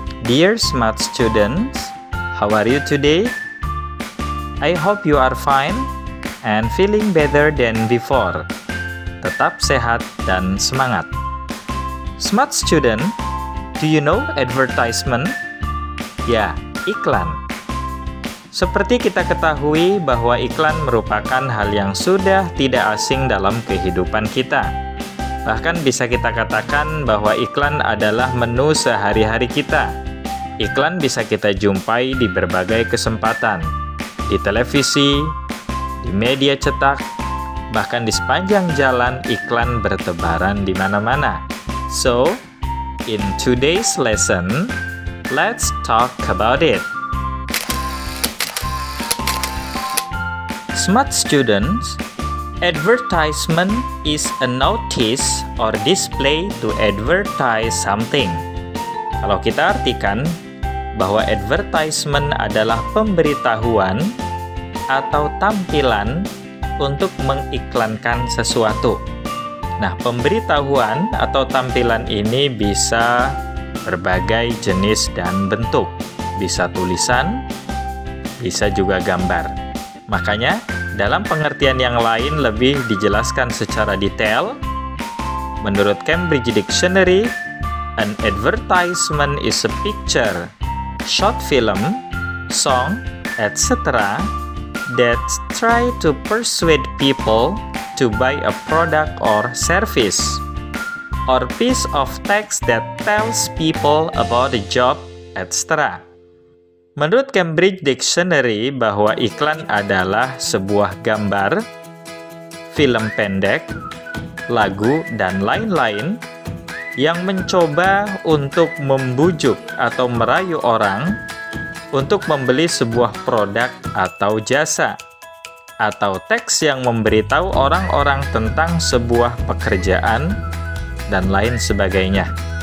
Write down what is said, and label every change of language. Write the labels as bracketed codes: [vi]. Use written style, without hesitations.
[en] Dear smart students, how are you today? I hope you are fine and feeling better than before. [id] Tetap sehat dan semangat. [en] Smart student, do you know advertisement? [id] Ya, iklan. Seperti kita ketahui bahwa iklan merupakan hal yang sudah tidak asing dalam kehidupan kita. Bahkan bisa kita katakan bahwa iklan adalah menu sehari-hari kita. Iklan bisa kita jumpai di berbagai kesempatan, di televisi, di media cetak, bahkan di sepanjang jalan iklan bertebaran di mana-mana. [en] So, in today's lesson, let's talk about it. Smart students, advertisement is a notice or display to advertise something. [id] Kalau kita artikan bahwa advertisement adalah pemberitahuan atau tampilan untuk mengiklankan sesuatu. Nah, pemberitahuan atau tampilan ini bisa berbagai jenis dan bentuk. Bisa tulisan, bisa juga gambar. Makanya, dalam pengertian yang lain lebih dijelaskan secara detail. Menurut [en] Cambridge Dictionary, an advertisement is a picture, short film, song, etc. that try to persuade people to buy a product or service, or piece of text that tells people about a job, etc. [id] Menurut Cambridge Dictionary bahwa iklan adalah sebuah gambar, film pendek, lagu, dan lain-lain yang mencoba untuk membujuk atau merayu orang untuk membeli sebuah produk atau jasa, atau teks yang memberitahu orang-orang tentang sebuah pekerjaan, dan lain sebagainya.